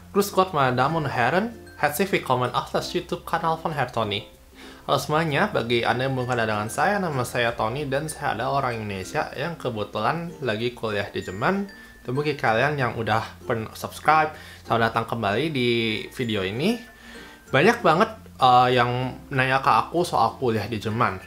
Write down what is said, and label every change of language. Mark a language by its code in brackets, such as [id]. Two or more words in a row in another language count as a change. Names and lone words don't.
[de] Grüß Gott, meine Damen und Herren. Herzlich willkommen auf das YouTube-Kanal von Herr Tony. [id] Halo semuanya, bagi Anda yang belum kenal dengan saya, nama saya Tony dan saya adalah orang Indonesia yang kebetulan lagi kuliah di Jerman. Dan bagi kalian yang udah pernah subscribe, selamat datang kembali di video ini. Banyak banget yang nanya ke aku soal kuliah di Jerman.